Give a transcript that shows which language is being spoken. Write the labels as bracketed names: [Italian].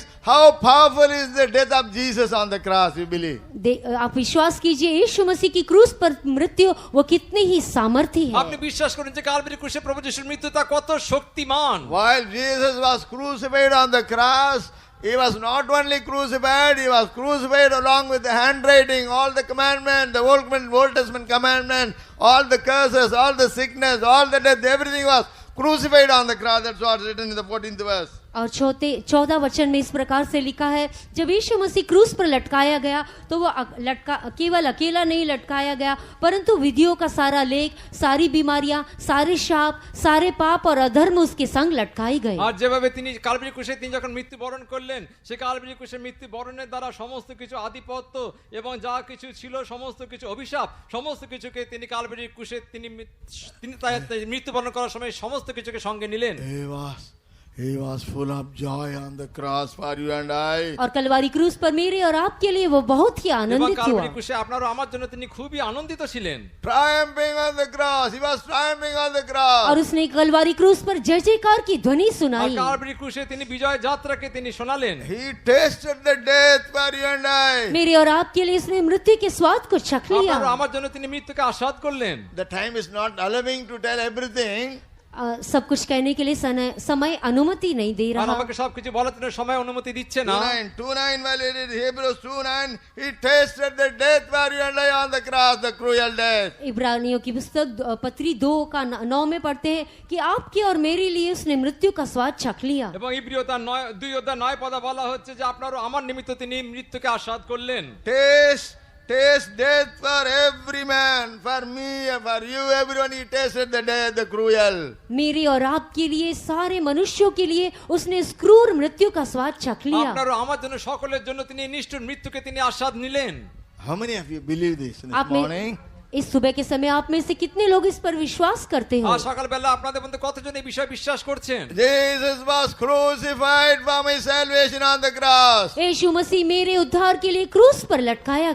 [English] How powerful is the death of Jesus on the cross, you believe? [Hindi] आप विश्वास कीजिए, यीशु मसीह की क्रूस पर मृत्यु वो कितनी ही सामर्थी है। [Bangla] আপনি বিশ্বাস করেন যে কালভারি ক্রুশে প্রভু যিশুর মৃত্যুটা কত শক্তিমান। [English] While Jesus was crucified on the cross, he was not only crucified, he was crucified along with the handwriting, all the commandments, the Old Testament commandments, all the curses, all the sickness, all the death, everything was crucified on the cross. That's what's written in the 14th verse. [Hindi] और 14 वचन में इस प्रकार से लिखा है, जब यीशु मसीह क्रूस पर लटकाया गया तो वो केवल अकेला नहीं लटकाया गया, परंतु विधियों का सारा लेख, सारी बीमारियां, सारे शाप, सारे पाप और अधर्म उसके संग लटकाई गए। [Bangla] আর যেভাবে তিনি কালভারি ক্রুশে তিনি যখন মৃত্যুবরণ করলেন, সেই কালভারি ক্রুশে মৃত্যুবরণের দ্বারা সমস্ত কিছু আধিপত্য এবং যা কিছু ছিল, সমস্ত কিছু অভিশাপ, সমস্ত কিছুকে তিনি কালভারি ক্রুশে তিনি মৃত্যুবরণ করার সময় সমস্ত কিছুকে সঙ্গে নিলেন। [English] He was full of joy on the cross for you and I. [Hindi] और कलवारी क्रूस पर मेरे और आपके लिए वो बहुत ही [Bangla] এবং [Hindi] आनंदित हुआ। [Bangla] কালভারি ক্রুশে আপনার ও আমার জন্য তিনি খুবই আনন্দিত ছিলেন। [English] Triumphing on the cross. He was triumphing on the cross. [Hindi] और उसने कलवारी क्रूस पर जय जयकार की ध्वनि [Bangla] আর [Hindi] सुनाई। [Bangla] কালভারি ক্রুশে তিনি বিজয় যাত্রাকে তিনি শোনালেন। [English] He tasted the death for you and I. [Hindi] मेरे और आपके लिए उसने मृत्यु के स्वाद को चख लिया। [Bangla] আপনার ও আমার জন্য তিনি মৃত্যুকে আস্বাদ করলেন। [English] The time is not allowing to tell everything. [Hindi] सब कुछ कहने के लिए समय अनुमति नहीं दे [Bangla] আর [Hindi] रहा। [Bangla] আমাকে সবকিছু বলার জন্য সময় অনুমতি দিচ্ছে না। [English] 2:9 while it is Hebrews 2:9, he tasted the death for you and I on the cross, the cruel death. [Hindi] इब्रानियों की पुस्तक पत्री 2 का 9 में पढ़ते हैं कि आपके और मेरे लिए उसने मृत्यु का स्वाद चख लिया। [Bangla] এবং ইব্রিয় তার 2 অধ্যায় 9 পদে বলা হচ্ছে যে আপনার ও আমার নিমিত্ত তিনি মৃত্যুকে আস্বাদ করলেন। [English] Taste death for every man, for me and for you, everyone. He tasted the death, the cruel. [Hindi] मेरे और आपके लिए, सारे मनुष्यों के लिए उसने इस क्रूर मृत्यु का स्वाद चख लिया। [Bangla] আপনার ও আমার জন্য সকলের জন্য তিনি নিষ্ঠুর মৃত্যুকে তিনি আস্বাদ নিলেন। [English] How many of you believe this this [Hindi] आप में [English] morning? [Hindi] इस सुबह के समय आप में से कितने लोग इस पर विश्वास करते हो? [Bangla] আর সকালবেলা আপনাদের মধ্যে কতজন এই বিষয়ে বিশ্বাস করছেন? [English] Jesus was crucified for my salvation on the cross. [Hindi] यीशु मसीह मेरे उद्धार के लिए क्रूस पर लटकाया